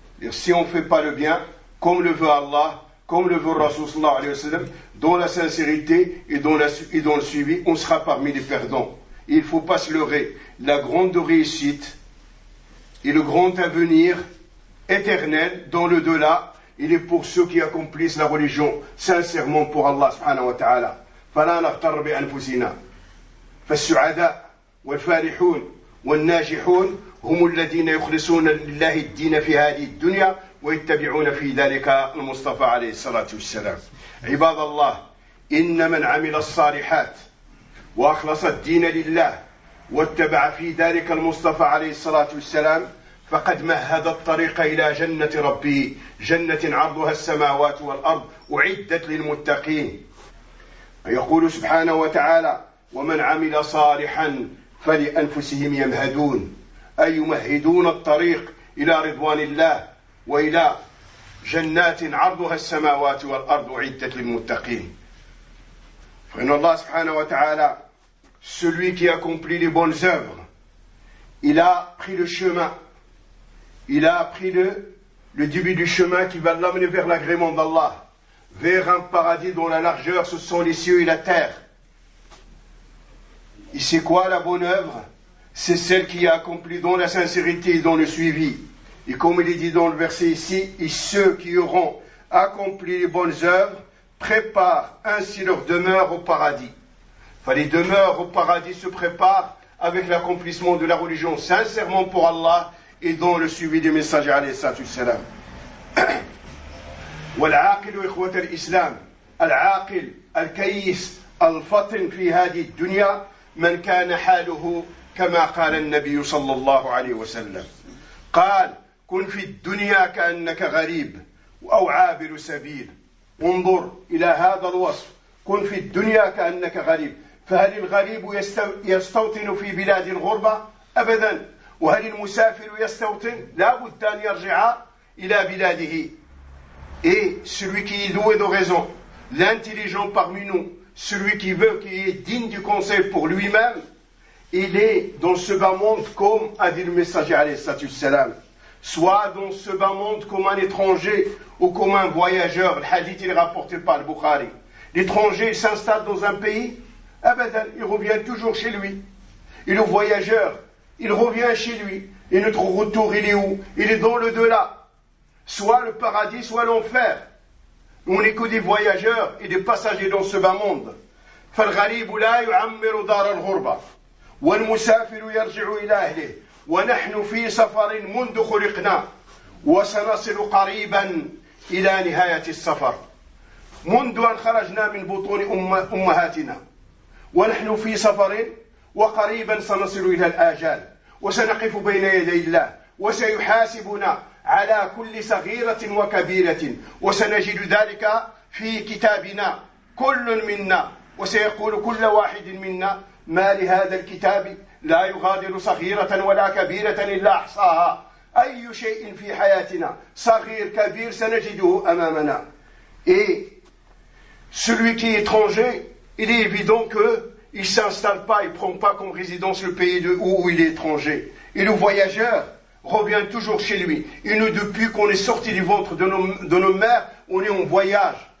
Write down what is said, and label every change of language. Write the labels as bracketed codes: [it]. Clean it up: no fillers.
[fr] Si on ne fait pas le bien, comme le veut Allah, comme le veut Rasoul sallallahu alayhi wa sallam, dans la sincérité et dans le suivi, on sera parmi les perdants. Il ne faut pas se leurrer. La grande réussite et le grand avenir éternel dans le delà, il est pour ceux qui accomplissent la religion sincèrement pour Allah subhanahu wa ta'ala. [ar] فَلَا نَغْتَرْ بِأَنْفُسِنَا فَالسُعَدَى وَالْفَارِحُونَ والناجحون هم الذين يخلصون لله الدين في هذه الدنيا ويتبعون في ذلك المصطفى عليه الصلاة والسلام. عباد الله، إن من عمل الصالحات وأخلص الدين لله واتبع في ذلك المصطفى عليه الصلاة والسلام فقد مهد الطريق إلى جنة ربه، جنة عرضها السماوات والأرض، أعدت للمتقين. يقول سبحانه وتعالى: ومن عمل صالحا فلأنفسهم يمهدون، أي يمهدون الطريق إلى رضوان الله وإلى جنات عرضها السماوات والأرض عدة للمتقين. فإن الله سبحانه وتعالى [fr] celui qui accomplit les bonnes œuvres, il a pris le chemin, il a pris le début du chemin qui va l'amener vers l'agrément d'Allah, vers un paradis dont la largeur ce sont les cieux et la terre. Et c'est quoi la bonne œuvre? C'est celle qui est accomplie dans la sincérité et dans le suivi. Et comme il est dit dans le verset ici, et ceux qui auront accompli les bonnes œuvres préparent ainsi leur demeure au paradis. Enfin, les demeures au paradis se préparent avec l'accomplissement de la religion sincèrement pour Allah ils ont le suivi des messagers alayhi salatu salam. [ar] والعاقل إخوة الإسلام العاقل الكيس الفطن في هذه الدنيا من كان حاله كما قال النبي صلى الله عليه وسلم قال كن في الدنيا كأنك غريب أو عابر سبيل. انظر إلى هذا الوصف، كن في الدنيا كأنك غريب، فهل الغريب يستوطن في بلاد الغربة؟ أبدا. وهل المسافر يستوطن؟ لا بد أن يرجع إلى بلاده. [fr] Et celui qui est doué de raison, l'intelligent parmi nous, celui qui veut, qui est digne du conseil pour lui-même, il est dans ce bas monde comme a dit le messager alayhi salatu salam. Soit dans ce bas monde comme un étranger ou comme un voyageur. Le hadith est rapporté par le Bukhari. L'étranger s'installe dans un pays, eh ben, il revient toujours chez lui. Et le voyageur, il revient chez lui. Et notre retour, il est où? Il est dans le delà. Soit le paradis, soit l'enfer. On n'est que des voyageurs et des passagers dans ce bas monde. [ar] فالغريب لا يعمر دار الغربة والمسافر يرجع إلى أهله ونحن في سفر منذ خلقنا وسنصل قريبا إلى نهاية السفر. منذ أن خرجنا من بطون أمهاتنا ونحن في سفر وقريبا سنصل إلى الآجال وسنقف بين يدي الله وسيحاسبنا على كل صغيرة وكبيرة وسنجد ذلك في كتابنا كل منا وسيقول كل واحد منا ما لهذا الكتاب لا يغادر صغيرة ولا كبيرة إلا أحصاها. أي شيء في حياتنا صغير كبير سنجده أمامنا. [fr] Et celui qui est étranger, il est évident qu'il ne s'installe pas, il ne prend pas comme résidence le pays où il est étranger. Et le voyageur revient toujours chez lui. Et nous, depuis qu'on est sorti du ventre de nos mères, on est en voyage.